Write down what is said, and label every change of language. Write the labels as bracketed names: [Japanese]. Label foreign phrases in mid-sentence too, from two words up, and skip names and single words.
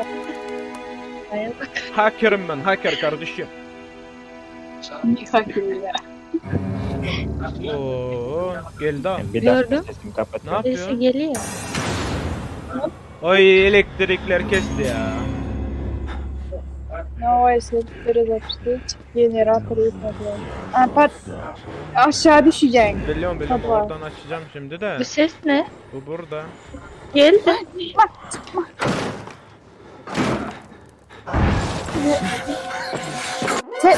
[Turkish] Aya bak. Hacker'ım ben, hacker kardeşim. Oo, geldi ha. Bir daha Gördüm. sesimi kapat. Ne yapıyor? Birisi geliyor. Ay elektrikler kesti ya. [Russian] Новая сервері запустить. [Turkish] Generator yükledim. Aşağı düşeceksin. Biliyorum Tamam. oradan açacağım şimdi de. Bu ses ne? Bu burada. Geldi. Sen...